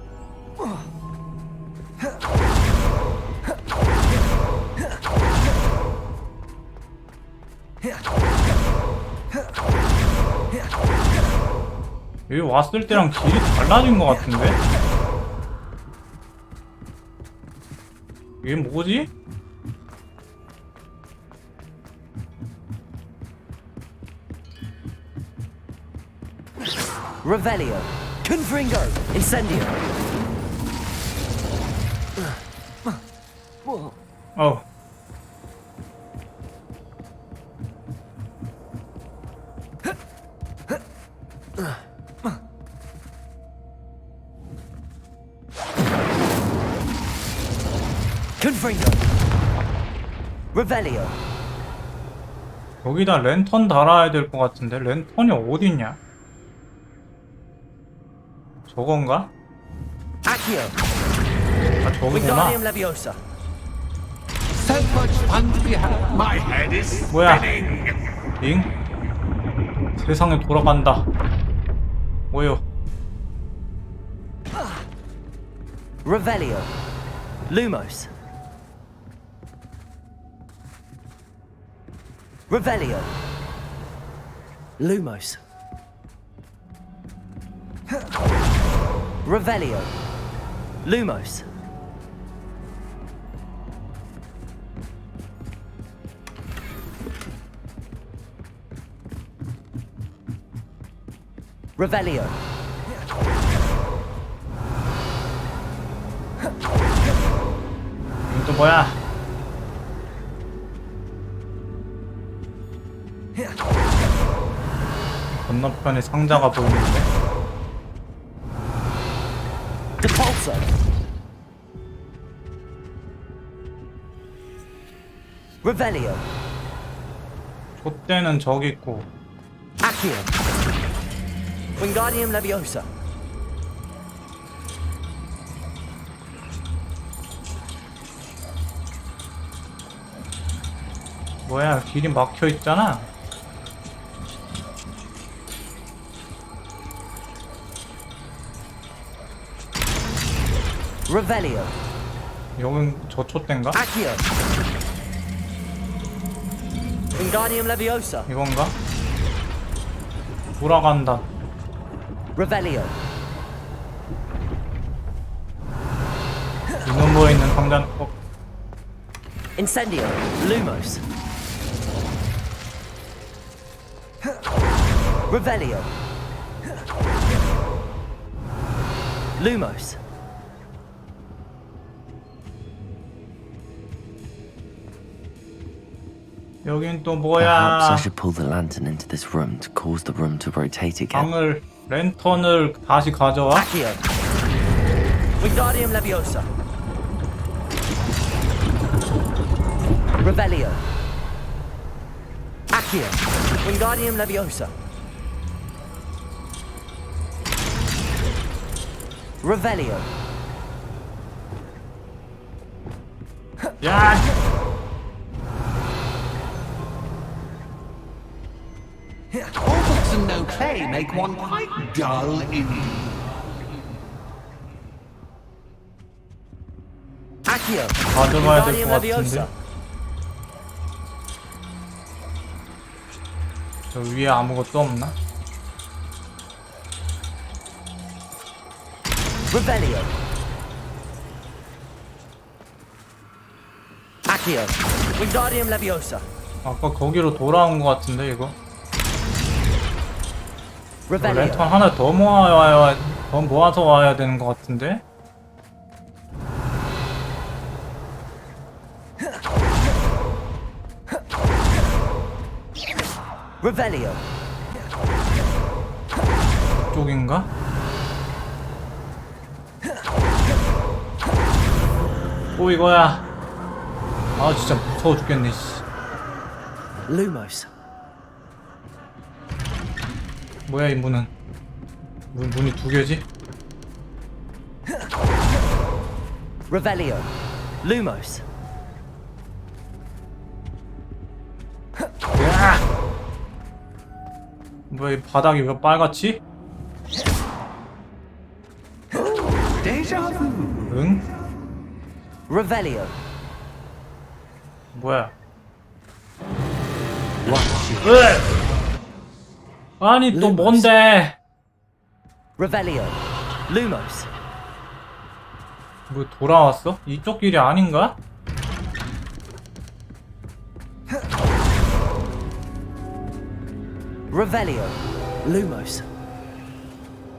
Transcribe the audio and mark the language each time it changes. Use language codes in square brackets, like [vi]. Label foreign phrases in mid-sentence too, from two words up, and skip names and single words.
[ko] 여기 왔을 때랑 길이 달라진 것 같은데? 이게 뭐지? Revelio. Confringo. Incendio. 어우. Confringo. Revelio. 여기다 랜턴 달아야 될 것 같은데 랜턴이 어딨냐? 저건가? Accio. 아 저기구나. Wingardium Leviosa. [en] So much fun to be had. My head is [ko] 뭐야? [en] spinning. [ko] 잉? 세상에 돌아간다. 뭐요? Revelio. Lumos. Revelio. Lumos. Revelio. Lumos. Revelio. 이건 또 뭐야? 건너편에 상자가 보이는데? Depulso. Revelio. 촛대는 저기 있고. Accio. Wingardium Leviosa. 뭐야, 길이 막혀 있잖아. Revelio. 여긴 저 촛대인가? Accio. Wingardium Leviosa. 이건가? 돌아간다. Revelio. 이놈부에 있는 상자는 Incendio. Lumos. Revelio. Lumos. 여긴 또 [en] Perhaps I [ko] 뭐야? [en] should pull the lantern into this room to cause the room to rotate again. [ko] 방을 랜턴을 다시 가져와? Accio. Wingardium Leviosa. Revelio. Accio. Wingardium Leviosa. Revelio. 야! [en] All books and no clay make one quite dull indeed. [ko] Accio. 가져가야 될 Wingardium 것 Leviosa. 같은데. 저 위에 아무것도 없나? Revelio. Accio. Wingardium Leviosa. 아까 거기로 돌아온 것 같은데 이거? Revelio. 랜턴 하나 더 모아야 더 모아서 와야 되는 것 같은데? Revelio. 쪽인가? 또 이거야. 아 진짜 무서워 죽겠네. 씨. Lumos. 뭐야 이 문은? 문이 두 개지? Revelio. Lumos. 야! 뭐야 이 바닥이 왜 빨갛지? [en] Deja vu. [ko] 응? Revelio. 뭐야? [en] Watch it. [ko] 왜? 아니 또 뭔데? Revelio. Lumos. 뭐 돌아왔어? 이쪽 길이 아닌가? Revelio. Lumos.